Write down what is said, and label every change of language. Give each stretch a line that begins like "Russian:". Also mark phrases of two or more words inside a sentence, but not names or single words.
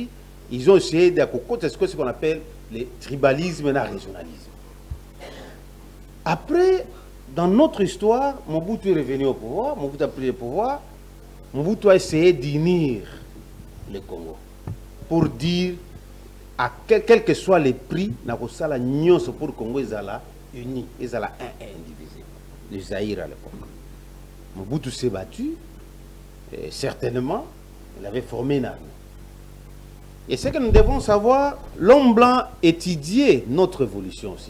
French: Ils ont essayé de c'est ce qu'on appelle le tribalisme et le régionalisme. Après, dans notre histoire, Mobutu est revenu au pouvoir, Mobutu a pris le pouvoir, Mobutu a essayé d'unir le Congo pour dire à quel que soit les prix,
Lingala: na kosala nyonso
French: pour le Congo
Lingala: ezala uni, ezala
French: un indivisé. Le Zaïre à l'époque. Mobutu s'est battu, et certainement, il avait formé une armée. Et ce que nous devons savoir, l'homme blanc étudiait notre évolution aussi.